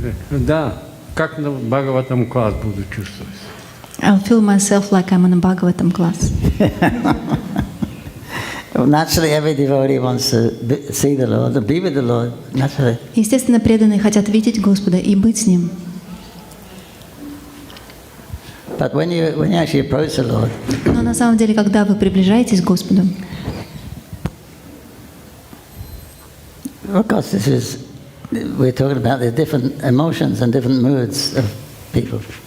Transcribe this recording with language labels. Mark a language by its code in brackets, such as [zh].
[ru] Да, как на Бхагаватам класс буду чувствовать. [en] I'll feel myself like I'm in a Bhagavatam class. well, naturally every devotee wants to see the Lord, to be with the Lord, naturally. [ru] Естественно, преданные хотят видеть Господа и быть с Ним. [en] But when you actually approach the Lord, [ru] Но на самом деле, когда вы приближаетесь к Господу, [en] of course, we're talking about the different emotions and different moods of people.